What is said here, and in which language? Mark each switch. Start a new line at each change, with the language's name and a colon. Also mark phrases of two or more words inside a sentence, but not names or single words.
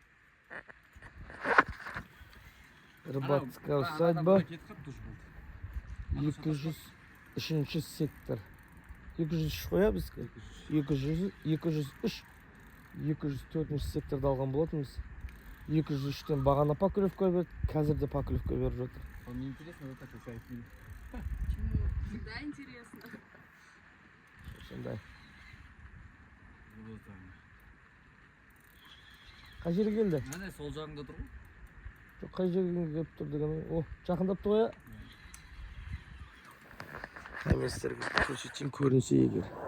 Russian: Рыбацкая усадьба. 203 сектор.
Kazakh: 203 қоябыз. 203. 204 секторда алған болатынбыз. 203-тен бағана Покровка берді, қазір де Покровка беріп жатыр.
Russian: Мне интересно, вот такой сайт. Почему? Всегда интересно.
Kazakh: Сондай. Қай жерге келді? Міне сол жағында тұр ғой. Жоқ, қай жерге келіп тұр деген. О, жақындап тұр ғой. Әместерге көрсетсең көрінсе егер.